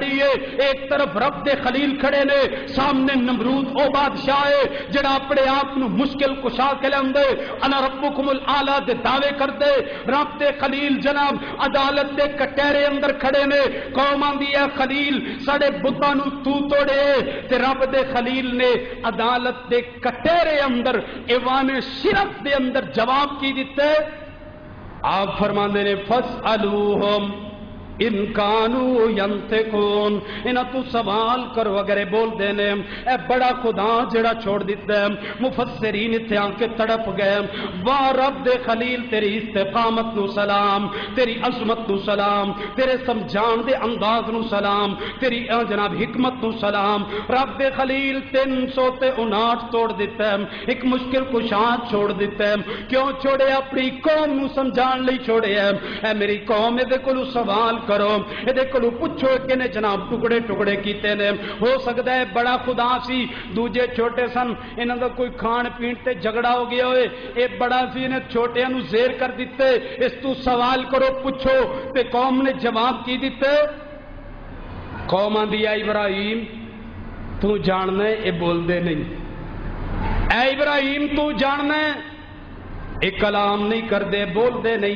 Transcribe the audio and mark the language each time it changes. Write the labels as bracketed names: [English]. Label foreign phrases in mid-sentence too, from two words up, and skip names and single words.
[Punjabi] گے، ایک طرف رب دے خلیل کھڑے نے، سامنے نمرود او بادشاہ ہے جڑا اپنے آپ نو مشکل کشا کے لے [Arabic] انا ربکم الاعلی [Punjabi] دے دعوے کر دے۔ رب دے خلیل جناب عدالت دے کٹہرے اندر کھڑے نے، قوم آندی ہے خلیل ساڈے بتاں نو تو توڑے، تے رب دے خلیل نے عدالت دے کٹہرے اندر ایوان شرف دے اندر جواب کی دیتے۔ آپ فرماندے نے [Arabic] فاسألوہم ان کانو ینطقون، [Punjabi] انہاں تو سوال کرو اگر بول دینے۔ اے بڑا خدا جڑا چھوڑ دیتا ہے، مفسرین اتھے آن کے تڑپ گئے، واہ رب دے خلیل تیری استقامت نو سلام، تیری عظمت نو سلام، تیرے سمجھان دے انداز نو سلام، تیری جناب حکمت نو سلام۔ رب دے خلیل 359 توڑ دیتا ہے، ایک مشکل کشاد چھوڑ دیتا ہے۔ کیوں چھوڑے؟ اپنی قوم نو سمجھان لئی چھوڑے ہے۔ اے میری قوم دے کولو سوال کرو، یہ کلو پوچھو کہ نے جناب ٹکڑے ٹکڑے کیتے نے، ہو سکتا ہے بڑا خدا سی، دوجے چھوٹے سن، انہاں دا کوئی کھان پین تے جھگڑا ہو گیا ہوئے، اے بڑا سی انہیں چھوٹیاں نو زیر کر دیتے، اس تو سوال کرو پوچھو، تے قوم نے جواب کی دیتے۔ قوم آندی اے ابراہیم تو جاننا ہے، اے بول دے نہیں، اے ابراہیم تو جاننا ہے، اے کلام نہیں کر دے، بول دے نہیں۔